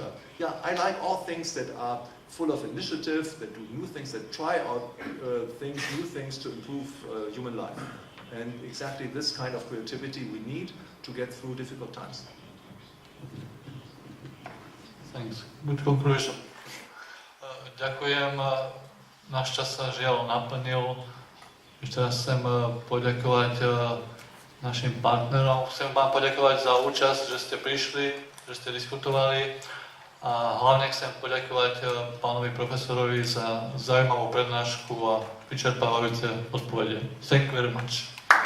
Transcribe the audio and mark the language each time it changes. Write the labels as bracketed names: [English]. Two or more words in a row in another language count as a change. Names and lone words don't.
[English] Yeah, I like all things that are full of initiative, that do new things, that try out new things to improve human life. And exactly this kind of creativity we need to get through difficult times. Thanks. Good conclusion. [Slovak] Ďakujem. Náš čas sa žiaľ naplnil. Ešte raz chcem poďakovať našim partnerom. Chcem vám poďakovať za účasť, že ste prišli, že ste diskutovali, a hlavne chcem poďakovať pánovi profesorovi za zaujímavú prednášku a vyčerpávajúce odpovede. [English] Thank you very much.